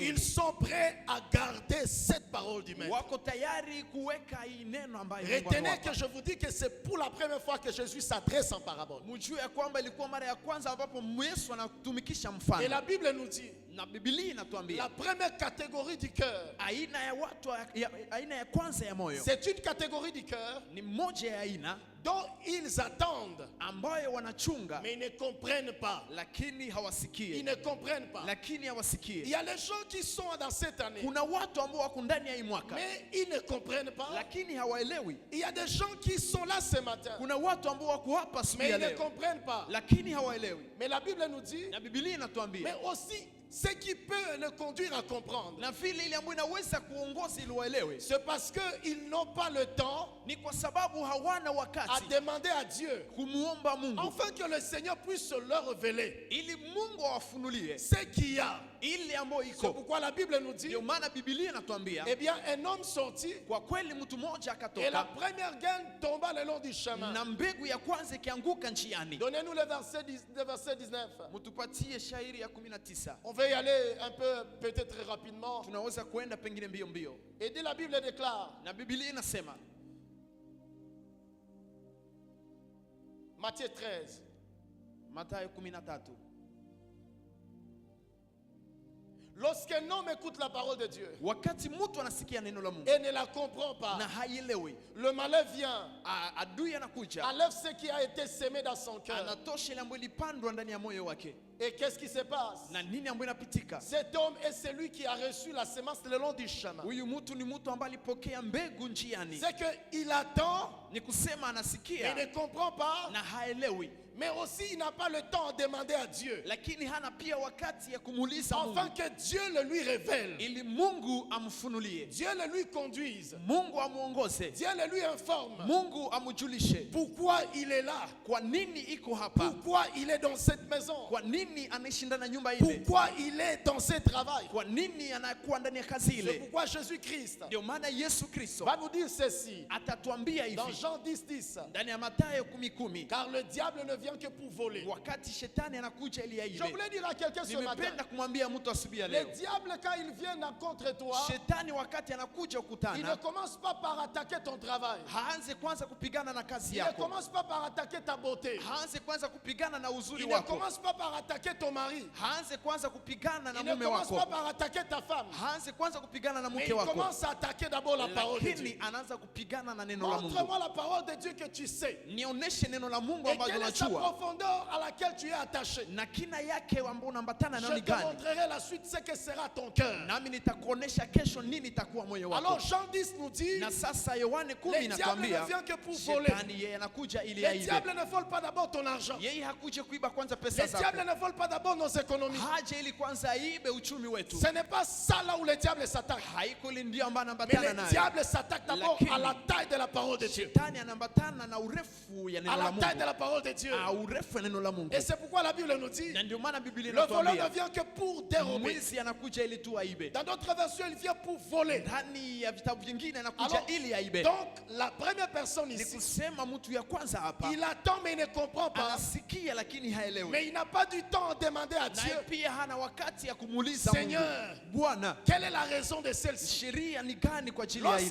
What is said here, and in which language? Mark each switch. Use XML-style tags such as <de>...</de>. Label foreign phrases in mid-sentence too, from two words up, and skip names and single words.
<fr>ils sont prêts à garder cette parole du Maître.</fr> <sw>wako tayari kuweka hii neno ambayo Mungu</sw> <fr>Retenez</fr> <sw>amewapa.</sw> <fr>que je vous dis que c'est pour la première fois que Jésus s'adresse en parabole.</fr> <sw>Mjue ya kwamba ilikuwa mara ya kwanza ambapo Yesu anatumikisha</sw> <fr>Et</fr> <sw>mfano,</sw> <fr>la Bible nous dit,</fr> <sw>na Biblia inatuambia</sw> <fr>la première catégorie du cœur,</fr> <sw>aina ya watu aina ya kwanza ya moyo</sw> <fr>c'est une catégorie du cœur</fr> <sw>ni moja ya aina</sw> <fr>dont ils attendent,</fr> <sw>ambayo wanachunga</sw> <fr>mais ils ne comprennent pas.</fr> <sw>lakini</sw> <fr>Ils</fr> <sw>hawasikie,</sw> <fr>ne comprennent pas.</fr> <sw>lakini</sw> <fr>Il</fr> <sw>hawasikie.</sw> <fr>y a les gens qui sont dans cette année,</fr> <sw>Kuna watu ambao wako ndani ya hii mwaka</sw> <fr>mais ils ne comprennent pas.</fr> <sw>lakini hawaelewi.</sw> <fr>Il y a des gens qui sont là ce matin,</fr> <sw>Kuna watu ambao wako hapa siku</sw> <fr>mais</fr> <sw>ya</sw> <fr>ils ne</fr> <sw>leo</sw> <fr>comprennent pas.</fr> <sw>lakini hawaelewi,</sw> <fr>Mais la Bible nous dit,</fr> <sw>na Biblia</sw> <fr>mais</fr> <sw>inatuambia</sw> <fr>aussi ce qui peut le conduire à comprendre,</fr> <sw>na vile ile ambayo inaweza kuongoza ili waelewe</sw> <fr>c'est parce qu'ils n'ont pas le temps</fr> <sw>ni kwa sababu hawana</sw> <fr>à</fr> <sw>wakati</sw> <fr>demander à Dieu,</fr> <sw>kumuomba Mungu</sw> <fr>afin que le Seigneur puisse leur révéler</fr> <sw>ili Mungu awafunulie</sw> <fr>ce qu'il y a.</fr> <sw>ile ambayo</sw> <fr>C'est</fr> <sw>iko.</sw> <fr>pourquoi la Bible nous dit,</fr> <sw>Ndio maana Biblia inatuambia</sw> <fr>eh bien, un homme sortit</fr> <sw>kwa kweli mtu mmoja</sw> <fr>et la</fr> <sw>akatoka</sw> <fr>première graine tomba le long du chemin.</fr> <sw>na mbegu ya kwanza ikianguka njiani.</sw> <fr>Donnez-nous le verset 19.</fr> <sw>Mtupatie shairi ya 19.</sw> <fr>On va y aller un peu, peut-être très rapidement.</fr> <sw>Tunaweza kuenda pengine mbio mbio.</sw> <fr>Et dès la Bible déclare,</fr> <sw>Na Biblia inasema</sw> <fr>Matthieu 13.</fr> <sw>Mathayo 13.</sw> <fr>Lorsqu'un homme écoute la parole de Dieu</fr> <sw>Wakati mtu anasikia neno la Mungu</sw> <fr>et ne la comprend pas,</fr> <sw>na haielewi,</sw> <fr>le malheur vient,</fr> <sw>adui anakuja</sw> <fr>enlève ce qui a été semé dans son cœur.</fr> <sw>anatosha ile ambayo ilipandwa ndani ya moyo wake.</sw> <fr>Et qu'est-ce qui se passe?</fr> <sw>Na nini ambayo inapitika?</sw> <fr>Cet homme est celui qui a reçu la semence le long du chemin.</fr> <sw>Huyu mtu ni mtu ambaye alipokea mbegu njiani.</sw> <fr>C'est qu'il attend,</fr> <sw>Ni kusema</sw> <fr>il</fr> <sw>anasikia</sw> <fr>ne comprend pas,</fr> <sw>na haelewi,</sw> <fr>mais aussi il n'a pas le temps de demander à Dieu,</fr> <sw>lakini hana pia wakati ya kumuuliza</sw> <fr>afin</fr> <sw>Mungu</sw> <fr>que Dieu le lui révèle,</fr> <sw>ili Mungu amfunulie,</sw> <fr>Dieu le lui conduise,</fr> <sw>Mungu amuongoze,</sw> <fr>Dieu le lui informe</fr> <sw>Mungu amujulishe</sw> <fr>pourquoi il est là,</fr> <sw>kwa nini iko hapa,</sw> <fr>pourquoi il est dans cette maison,</fr> <sw>kwa nini anaishi ndani ya nyumba ile,</sw> <fr>pourquoi il est dans ce travail.</fr> <sw>kwa nini anakuwa ndani ya kazi</sw> <fr>C'est</fr> <sw>ile.</sw> <fr>pourquoi Jésus-Christ</fr> <sw>Ndio maana Yesu Kristo</sw> <fr>va nous dire ceci</fr> <sw>atatuambia</sw> <fr>dans</fr> <sw>hivi</sw> <fr>Jean 10:10.</fr> <sw>ndani ya Mathayo 10:10,</sw> <fr>Car le diable ne vient que pour voler.</fr> <sw>wakati shetani anakuja ili</sw> <fr>Je</fr> <sw>aibe.</sw> <fr>voulais dire à quelqu'un ce matin,</fr> <sw>Nimependa kumwambia mtu asubuhi ya</sw> <fr>le</fr> <sw>leo,</sw> <fr>diable quand il vient contre toi,</fr> <sw>shetani wakati anakuja</sw> <fr>il ne</fr> <sw>kukutana,</sw> <fr>commence pas par attaquer ton travail.</fr> <sw>haanze kwanza kupigana na kazi</sw> <fr>Il ne</fr> <sw>yako,</sw> <fr>commence pas par attaquer ta beauté.</fr> <sw>haanze kwanza kupigana na uzuri</sw> <fr>Il ne</fr> <sw>wako,</sw> <fr>commence pas par attaquer ton mari.</fr> <sw>haanze kwanza kupigana na</sw> <fr>Il ne</fr> <sw>mume</sw> <fr>commence pas</fr> <sw>wako,</sw> <fr>par attaquer ta femme.</fr> <sw>haanze kwanza kupigana na</sw> <fr>Mais</fr> <sw>mke</sw> <fr>il</fr> <sw>wako,</sw> <fr>commence à attaquer d'abord la parole de</fr> <sw>lakini</sw> <fr>Dieu.</fr> <sw>anaanza kupigana na neno la Mungu.</sw> <fr>Montre-moi la parole de Dieu que tu sais.</fr> <sw>Nionyeshe neno la Mungu</sw> <fr>Et</fr> <sw>ambalo</sw> <fr>quelle est sa</fr> <sw>unajua</sw> <fr>profondeur à laquelle tu es attaché.</fr> <sw>na kina yake ambao unaambatana nayo</sw> <fr>Je</fr> <sw>ni</sw> <fr>te</fr> <sw>gani,</sw> <fr>montrerai la suite, ce que sera ton cœur.</fr> <sw>nami nitakuonesha kesho nini itakuwa moyo</sw> <fr>Alors</fr> <sw>wako.</sw> <fr>Jean 10 nous dit,</fr> <sw>Na sasa Yohane 10</sw> <fr>le diable ne</fr> <sw>inatuambia</sw> <fr>vient que pour voler.</fr> <sw>shetani yeye anakuja ili</sw> <fr>Le</fr> <sw>aibe.</sw> <fr>diable ne vole pas d'abord ton argent.</fr> <sw>Yeye hakuje kuiba kwanza pesa</sw> <fr>Le diable</fr> <sw>zako,</sw> <fr>ne vole pas d'abord nos économies.</fr> <sw>haje ili kwanza aibe uchumi wetu.</sw> <fr>Ce n'est pas ça là où le diable s'attaque.</fr> <sw>Haiko ile ndio ambayo</sw> <fr>Mais</fr> <sw>anaambatana</sw> <fr>le</fr> <sw>nayo.</sw> <fr>diable s'attaque d'abord</fr> <sw>Lakini,</sw> <fr>à la taille de la parole de Dieu.</fr> <sw>Shetani anaambatana na urefu ya</sw> <fr>À</fr> <sw>neno</sw> <fr>la</fr> <sw>la</sw> <fr>taille de</fr> <sw>Mungu,</sw> <fr>la parole de Dieu.</fr> <sw>urefu ya neno la Mungu.</sw> <fr>Et c'est pourquoi la Bible nous dit,</fr> <sw>Na ndio maana Biblia</sw> <fr>le voleur ne</fr> <sw>inatuambia</sw> <fr>vient que pour dérober.</fr> <sw>mwizi anakuja ili tu aibe.</sw> <fr>Dans d'autres versions, il vient pour voler.</fr> <sw>Ndani ya vitabu vingine anakuja</sw> <fr>Alors,</fr> <sw>ili aibe.</sw> <fr>donc, la première personne</fr> <sw>Ni</sw> <fr>ici,</fr> <sw>kusema mtu ya kwanza hapa</sw> <fr>il attend mais il ne comprend pas.</fr> <sw>anasikia lakini haelewi,</sw> <fr>Mais il n'a pas du temps à demander à Dieu,</fr> <sw>naye pia hana wakati ya kumuuliza Mungu,</sw> <fr>Seigneur,</fr> <sw>Bwana,</sw> <fr>quelle est la raison de celle-ci?</fr> <sw>sheria ni gani kwa ajili ya ile.</sw>